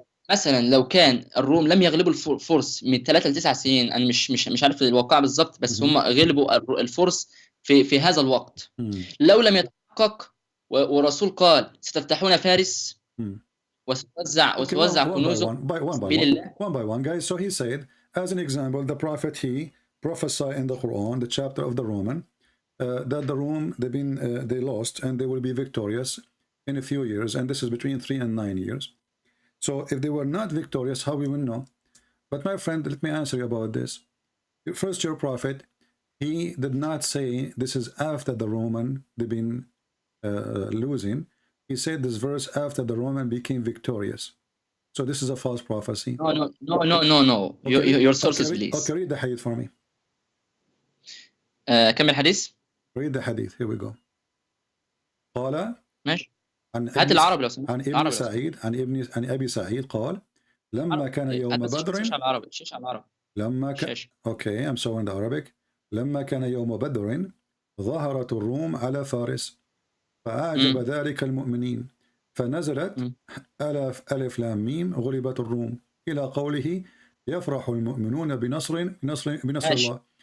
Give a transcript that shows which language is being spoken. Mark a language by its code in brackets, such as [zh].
[ar] مثلا لو كان الروم لم يغلبوا الفرس من 3 ل 9 سنين، انا مش عارف الواقع بالظبط، بس هم غلبوا الفرس في هذا الوقت. لو لم يتحقق ورسول قال ستفتحون فارس وتوزع كنوزه [en] one by one guys. So he said, as an example, the prophet, he prophesied in the Quran, the chapter of the Roman, that the Rome they lost and they will be victorious in a few years, and this is between 3 and 9 years. So if they were not victorious, how we will know? But my friend, let me answer you about this. First, your prophet, he did not say this is after the Roman they've been losing. He said this verse after the Roman became victorious. So this is a false prophecy. No. Okay. Your sources, please. Okay, read the hadith for me. [ar] كمل الحديث. [en] Read the hadith. Here we go. [ar] قال ماشي. هات العربي لو سمحت. عن ابن سعيد عن ابي سعيد قال لما كان يوم بدر. شيش على العربي. لما كان [en] Okay, I'm showing the Arabic. [ar] لما كان يوم بدر ظهرت الروم على فارس فأعجب ذلك المؤمنين فنزلت ألف لام ميم غلبت الروم إلى قوله يفرح المؤمنون بنصر الله.